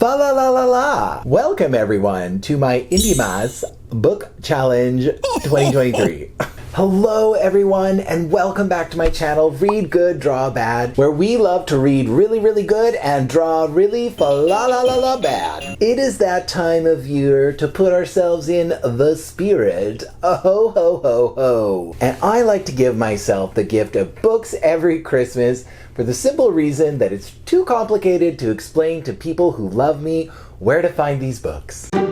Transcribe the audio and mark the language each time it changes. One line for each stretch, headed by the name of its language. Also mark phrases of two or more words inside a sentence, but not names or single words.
English: Fa la la la la! Welcome everyone to my Indiemas Book Challenge 2023. Hello everyone and welcome back to my channel Read Good, Draw Bad, where we love to read really, really good and draw really fa la la la la bad. It is that time of year to put ourselves in the spirit. Ho ho ho ho. And I like to give myself the gift of books every Christmas for the simple reason that it's too complicated to explain to people who love me where to find these books.